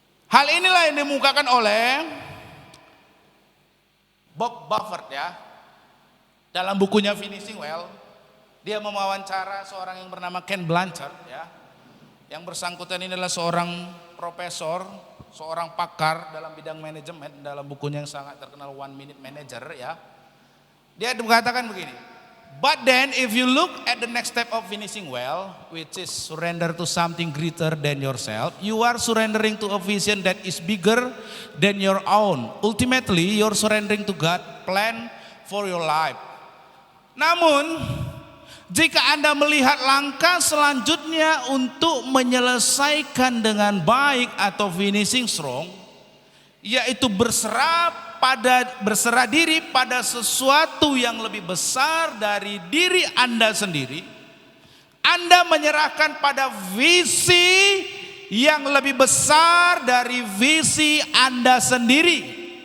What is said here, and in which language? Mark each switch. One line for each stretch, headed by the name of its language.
Indonesian: Hal inilah yang dimukakan oleh Bob Buffett ya. Dalam bukunya Finishing Well, dia mewawancara seorang yang bernama Ken Blanchard ya. Yang bersangkutan ini adalah seorang profesor, seorang pakar dalam bidang manajemen, dalam bukunya yang sangat terkenal One Minute Manager ya. Dia mengatakan begini,
English: but then if you look at the next step of finishing well, which is surrender to something greater than yourself, you are surrendering to a vision that is bigger than your own. Ultimately, you're surrendering to God's plan for your life.
Indonesian: Namun, jika Anda melihat langkah selanjutnya untuk menyelesaikan dengan baik atau finishing strong, yaitu berserah diri pada sesuatu yang lebih besar dari diri Anda sendiri, Anda menyerahkan pada visi yang lebih besar dari visi Anda sendiri.